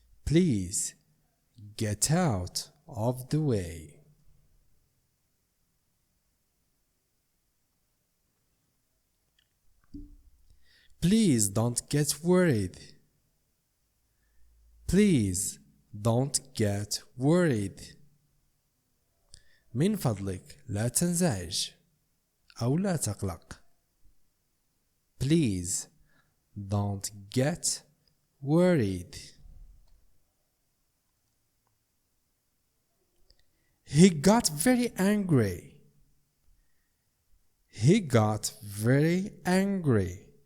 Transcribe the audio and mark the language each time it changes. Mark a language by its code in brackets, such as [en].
[en] Please get out of the way. Please don't get worried. Please don't get worried. [ar] من فضلك لا تنزعج أو لا تقلق. [en] Please don't get worried. He got very angry. He got very angry.